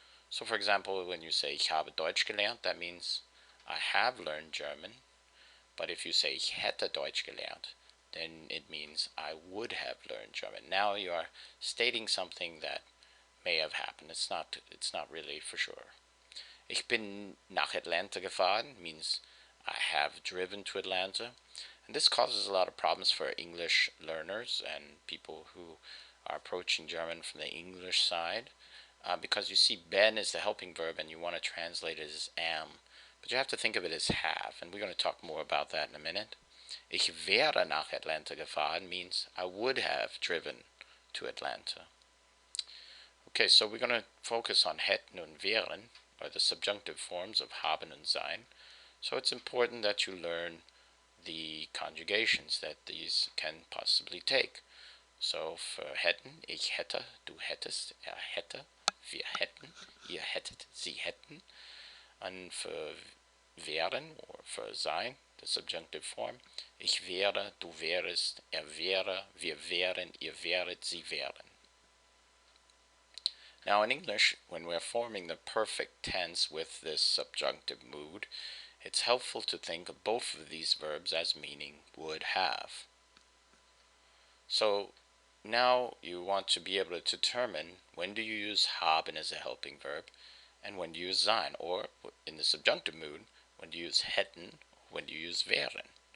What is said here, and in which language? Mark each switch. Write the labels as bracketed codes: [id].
[en] So for example, when you say [de] ich habe Deutsch gelernt, [en] that means I have learned German. But if you say [de] ich hätte Deutsch gelernt, [en] then it means I would have learned German. Now you are stating something that may have happened. It's not really for sure. [de] Ich bin nach Atlanta gefahren [en] means I have driven to Atlanta. And this causes a lot of problems for English learners and people who are approaching German from the English side. Because you see ben is the helping verb and you want to translate it as am. But you have to think of it as have, and we're going to talk more about that in a minute. [de] Ich wäre nach Atlanta gefahren [en] means I would have driven to Atlanta. Okay, so we're going to focus on [de] hätten und wären, [en] or the subjunctive forms of [de] haben und sein. [en] So it's important that you learn the conjugations that these can possibly take. [de] So für hätten, ich hätte, du hättest, er hätte, wir hätten, ihr hättet, sie hätten. And für wären or für sein, [en] the subjunctive form, [de] ich wäre, du wärest, er wäre, wir wären, ihr wäret, sie wären. [en] Now in English, when we're forming the perfect tense with this subjunctive mood, it's helpful to think of both of these verbs as meaning would have. So now you want to be able to determine when do you use haben as a helping verb and when do you use sein, or in the subjunctive mood, when do you use hätten, when do you use wären.